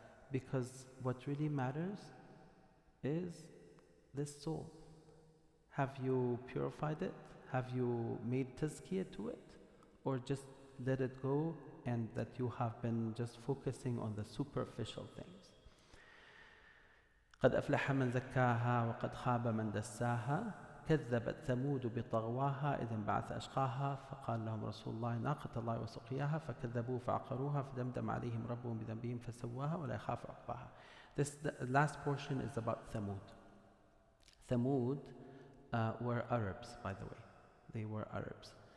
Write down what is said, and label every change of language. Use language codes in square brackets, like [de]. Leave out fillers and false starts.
[en] Because what really matters is this soul. Have you purified it? Have you made tazkiyah to it? Or just let it go, and that you have been just focusing on the superficial things? [ar] قَدْ أَفْلَحَ مَنْ زَكَّاهَا وَقَدْ خَابَ مَنْ دَسَّاهَا كذبت ثمود بطغواها إذ انبعث أشقاها فقال لهم رسول الله ناقة الله وسقياها فكذبوه فعقروها فدمدم عليهم ربهم بذنبهم فسواها ولا يخاف عقباها. [en] The last portion is about Thamud. Thamud were Arabs, by the way. They were Arabs.